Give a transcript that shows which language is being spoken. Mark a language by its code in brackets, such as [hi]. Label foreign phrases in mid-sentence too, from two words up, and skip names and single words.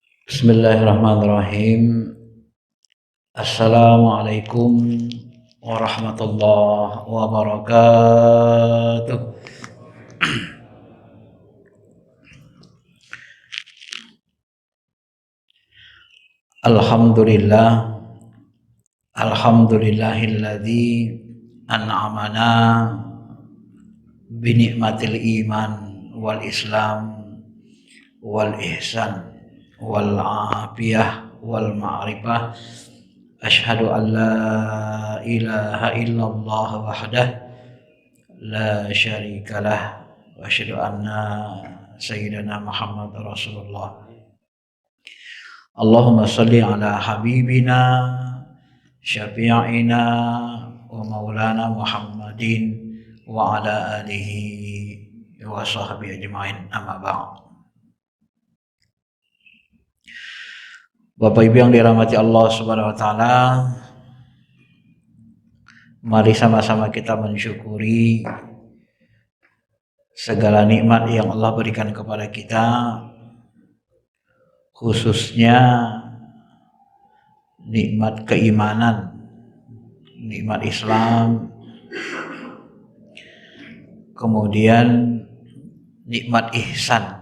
[ar] بسم الله الرحمن الرحيم. السلام عليكم ورحمة الله وبركاته. الحمد لله، الحمد لله الذي أنعمنا بنعمة الإيمان والإسلام والإحسان والعافية والمعرفة. أشهد أن لا إله إلا الله وحده لا شريك له وأشهد أن سيدنا محمدا رسول الله. اللهم صل على حبيبنا شفيعنا ومولانا محمد وعلى آله وصحبه أجمعين، أما بعد. [id] Bapak Ibu yang dirahmati Allah [ar] سبحانه وتعالى, [id] mari sama-sama kita mensyukuri segala nikmat yang Allah berikan kepada kita, khususnya nikmat keimanan, nikmat Islam, kemudian nikmat ihsan.